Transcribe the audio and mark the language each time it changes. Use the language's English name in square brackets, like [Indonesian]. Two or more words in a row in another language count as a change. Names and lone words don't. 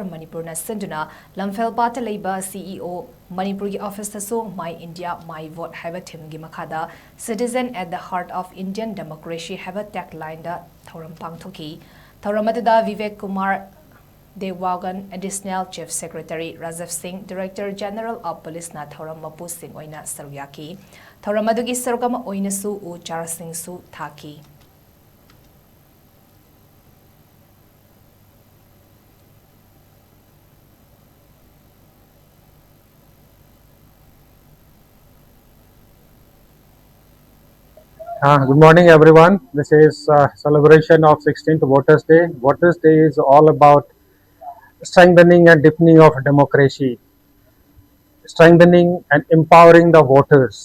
[Manipuri] Manipur na Sinduna Lamphel Pata Leiba CEO Manipur ki Office tasu My India My Vote haiba thim gi makhada Citizen at the Heart of Indian Democracy haiba tagline da Thauram Pangthokki Thauramatuda Vivek Kumar Dewagan [English] Additional Chief Secretary [Manipuri] Rajav Singh [English] Director General of Police [Manipuri] na Thauram Mapu Singh oina saruyaki Thauram adugi sarukama oina su u Char Singh su thaki [English] Good morning, everyone. This is celebration of 16th Voters Day. Voters Day is all about strengthening and deepening of democracy, strengthening and empowering the voters.